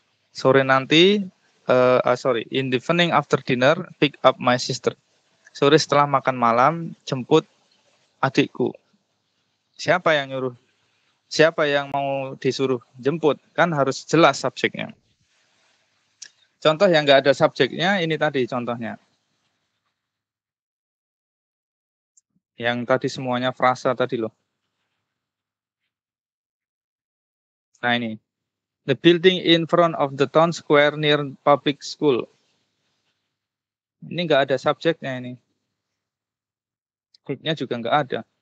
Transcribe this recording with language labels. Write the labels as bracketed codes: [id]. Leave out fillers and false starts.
[id] Sore nanti, [en] in the evening after dinner, pick up my sister. [id] Sore setelah makan malam, jemput adikku. Siapa yang nyuruh? Siapa yang mau disuruh jemput? Kan harus jelas subjeknya. Contoh yang nggak ada subjeknya, ini tadi contohnya. Yang tadi semuanya frasa tadi loh. Nah ini. [en] The building in front of the town square near public school. [id] Ini nggak ada subjeknya ini. Subjeknya juga nggak ada.